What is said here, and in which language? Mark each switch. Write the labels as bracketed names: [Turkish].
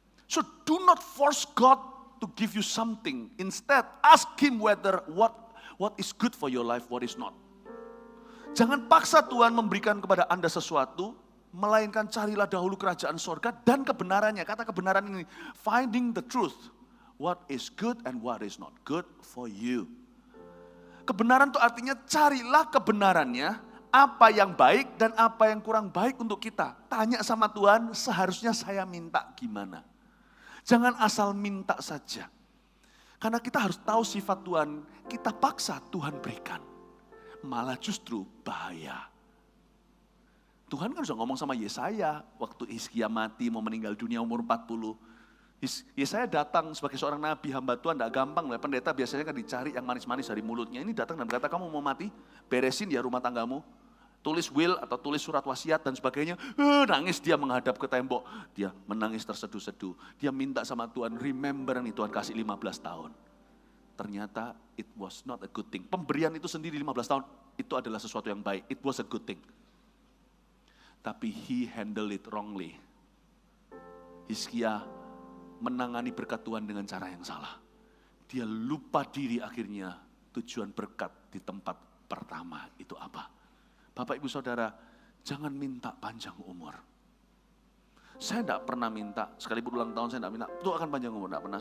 [English] So do not force God to give you something. Instead, ask Him whether what is good for your life, what is not. [Indonesian] Jangan paksa Tuhan memberikan kepada Anda sesuatu, melainkan carilah dahulu kerajaan sorga dan kebenarannya. Kata kebenaran ini, [English] finding the truth. What is good and what is not good for you. [Indonesian] Kebenaran itu artinya carilah kebenarannya, apa yang baik dan apa yang kurang baik untuk kita. Tanya sama Tuhan, seharusnya saya minta gimana. Jangan asal minta saja. Karena kita harus tahu sifat Tuhan, kita paksa Tuhan berikan. Malah justru bahaya. Tuhan kan sudah ngomong sama Yesaya, waktu Hizkia mati mau meninggal dunia umur 40. Yesaya datang sebagai seorang nabi, hamba Tuhan, tidak gampang. Pendeta biasanya kan dicari yang manis-manis dari mulutnya. Ini datang dan berkata, kamu mau mati, beresin ya rumah tanggamu. Tulis will atau tulis surat wasiat dan sebagainya. Nangis dia menghadap ke tembok. Dia menangis terseduh-seduh. Dia minta sama Tuhan, remember nih Tuhan kasih 15 tahun. Ternyata [English] it was not a good thing. [Indonesian] Pemberian itu sendiri 15 tahun, itu adalah sesuatu yang baik. [English] It was a good thing. [Indonesian] Tapi [English] he handled it wrongly. [Indonesian] Hizkia menangani berkat Tuhan dengan cara yang salah. Dia lupa diri akhirnya tujuan berkat di tempat pertama itu apa. Bapak Ibu Saudara, jangan minta panjang umur. Saya tidak pernah minta, sekalipun ulang tahun saya tidak minta, doakan panjang umur, tidak pernah.